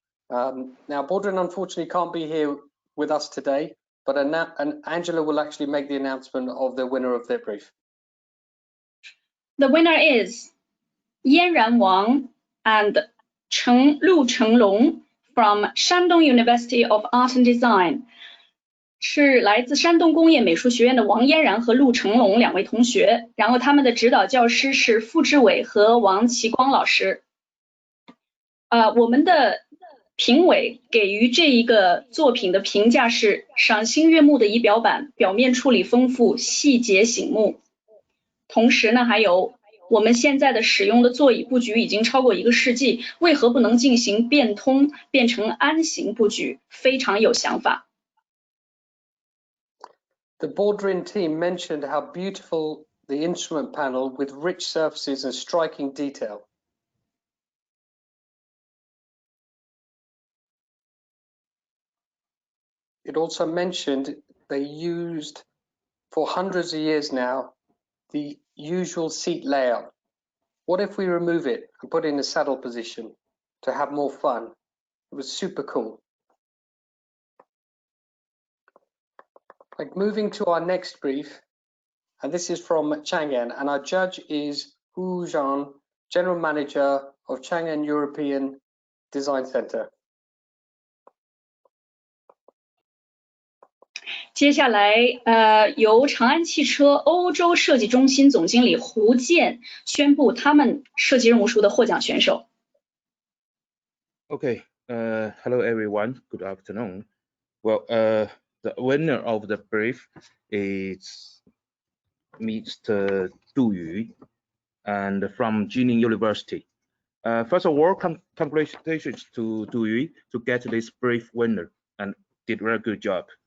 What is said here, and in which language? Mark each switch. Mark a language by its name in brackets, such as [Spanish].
[English] Now, Baudrin unfortunately can't be here with us today, but Angela will actually make the announcement of the winner of their brief. The winner is Yanran Wang and Lu Chenglong from Shandong University of Art and Design. [Chinese] 是来自山东工业美术学院的王嫣然和陆成龙2位同学，然后他们的指导教师是付志伟和王奇光老师。我们的评委给予这一个作品的评价是赏心悦目的仪表板，表面处理丰富，细节醒目。同时呢，还有我们现在的使用的座椅布局已经超过1个世纪，为何不能进行变通，变成安形布局？非常有想法。 [English] The boardroom team mentioned how beautiful the instrument panel with rich surfaces and striking detail. It also mentioned they used, for hundreds of years now, the usual seat layout. What if we remove it and put it in a saddle position to have more fun? It was super cool. Like moving to our next brief, and this is from Chang'an, and our judge is Hu Zhang, General Manager of Chang'an European Design Center. [Chinese] 接下来，由长安汽车欧洲设计中心总经理胡健宣布他们设计任务书的获奖选手。 [English] Okay, hello everyone. Good afternoon. Well, the winner of the brief is Mr. Du Yu, and from Jilin University. First of all, congratulations to Du Yu to get this brief winner, and did a very good job.